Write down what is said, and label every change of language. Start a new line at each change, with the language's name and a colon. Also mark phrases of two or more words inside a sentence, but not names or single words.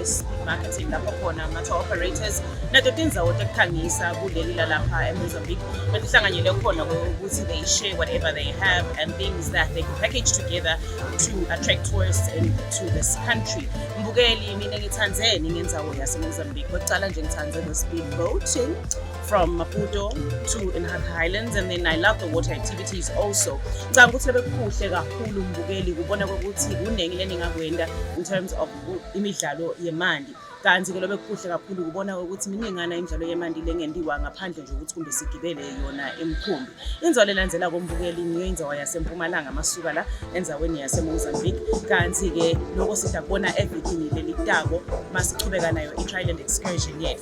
English: speed marketing
Swati: lapho khona ama-
English: tour operators
Swati: nato tindzawo tekukhangisa kuleli lalapha eMozambique betihlanganyele khona ukuthi
English: they share whatever they have and things that they can package together to attract tourists into this country.
Swati: Mbukeli mina ngithanzeni ngendzawo yaseMozambique. Kokucala nje ngithanze
English: the speed boating from Maputo to Inhaka Highlands, and then I love the water activities also.
Swati: Ngicabanga ukuthi lebekuhle kakhulu mbukeli kubona ukuthi kunengi leningakwenda
English: in terms of
Swati: imidlalo yemandi. Kanti ke lobekuhle kakhulu kubona ukuthi miningana imidlalo yemandi lengendiwa ngaphandle nje ukuthi kumbe sigibele yona emkhumbi. Indzawo lelandela kombukeli niyo indzawo yaseMpumalanga masuka la endzaweni yaseMozambique. Kanti ke lokho sidakubona everything leli tako masichubeka nayo i-Triland excursion yethu.